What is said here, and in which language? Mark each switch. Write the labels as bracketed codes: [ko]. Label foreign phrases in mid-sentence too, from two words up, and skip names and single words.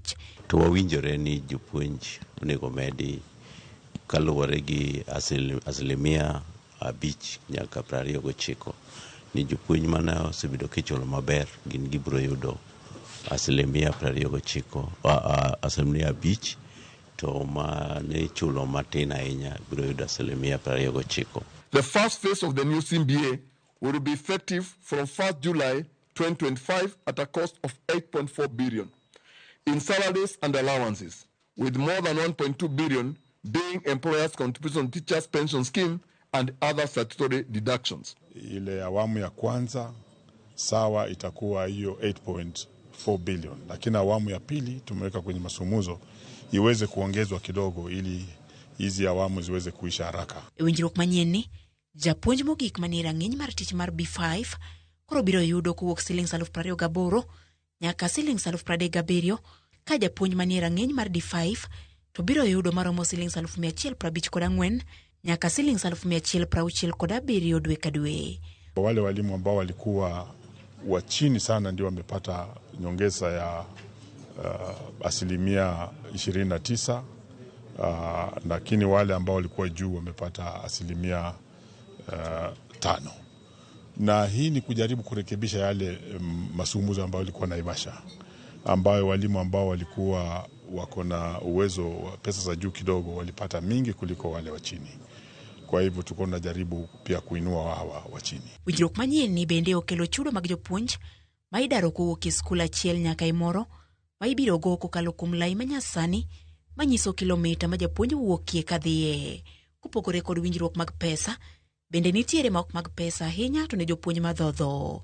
[luo] To wawinjore ni jopuonj onego medi kaluwore gi asilimia 5 nyaka 29. Ni jopuonj mana osebedo kichulo maber gin gibiro yudo asilimia 29, asilimia 5, to mane chulo matin ahinya biro yudo asilimia 29. [en] The first phase of the new CBA will be effective from 1st July 2025 at a cost of 8.4 billion in salaries and allowances, with more than 1.2 billion being employers' contribution to teachers' pension scheme and other statutory deductions. [sw] Ile awamu ya kwanza sawa itakuwa hiyo 8.4 billion, lakini awamu ya pili tumeweka kwenye masumuzo iweze kuongezwa kidogo ili hizi awamu ziweze kuisha haraka. [luo] Winjruok manyien japuonj mogik manie rang'iny mar tich mar B5 koro biro yudo kuwuok siling 28,000 nyaka siling 37,000, ka japuonj manie rang'iny mar D5 to biro yudo maromo siling 154 nyaka siling 167 dwe ka dwe. [sw] Wale walimu ambao walikuwa wa chini sana ndio wamepata nyongeza ya asilimia 29, lakini wale ambao walikuwa juu wamepata asilimia 5. Na hii ni kujaribu kurekebisha yale masumuzo ambayo walikuwa Naivasha, ambayo walimu ambao walikuwa wako na uwezo wa pesa za juu kidogo walipata mingi kuliko wale wa chini. Kwa hivyo tuko tunajaribu pia kuinua hawa wa chini. [luo] Winjruok manyien ni bende okelo chudo mag jopuonj ma idaro kowuok e skul achiel nyaka e moro ma ibiro go kokalo kuom lai manyasani manyiso kilomita ma japuonj wuokie kadhiye. Kopogore kod winjruok mag pesa, bende nitiere ma ok mag pesa ahinya to ne jopuonj madhodho.